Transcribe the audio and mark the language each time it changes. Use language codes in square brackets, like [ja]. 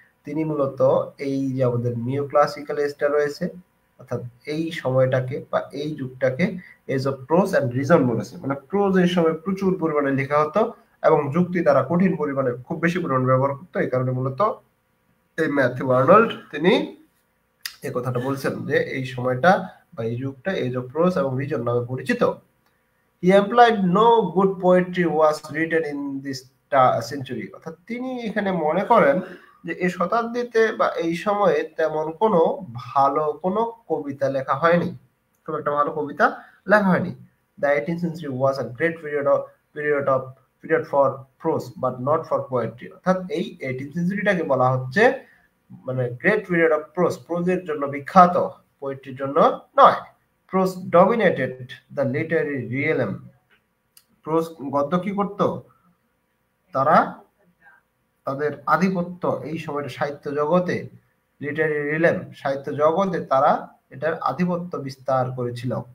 [bn] তিনি মূলত এই যে আমাদের নিওক্লাসিক্যাল এজটা রয়েছে, অর্থাৎ এই সময়টাকে বা এই যুগটাকে age of pros and reason বলেছে। মানে প্রোজ এই সময় প্রচুর পরিমাণে লেখা হতো এবং যুক্তি দ্বারা কঠিন পরিমাণে, খুব বেশি পরিমাণে ব্যবহার করতো। এই কারণে মূলত এই ম্যাথিউ আর্নল্ড তিনি এই কথাটা বলছেন যে এই সময়টা বা এই যুগটা এজ অফ প্রোজ এবং রিজন নামে পরিচিত। [en] He implied no good poetry was written in this century। [bn] অর্থাৎ তিনি এখানে মনে করেন যে এই শতাব্দীতে বা এই সময়ে তেমন কোনো ভালো কোনো কবিতা লেখা হয়নি, খুব একটা ভালো কবিতা লেখা হয়নি। [en] The 18th century was a great period for prose but not for poetry। [bn] অর্থাৎ এই 18th centuryটাকে বলা হচ্ছে মানে [en] great period of prose, [bn] প্রোজের জন্য বিখ্যাত, পোয়েট্রির জন্য নয়। [en] Prose dominated the literary realm। [bn] Pros, গদ্য কি করত, তারা তাদের আধিপত্য এই সময়টা সাহিত্য জগতে, লিটারি রিলেম, সাহিত্য জগতে তারা এটার আধিপত্য বিস্তার করেছিল।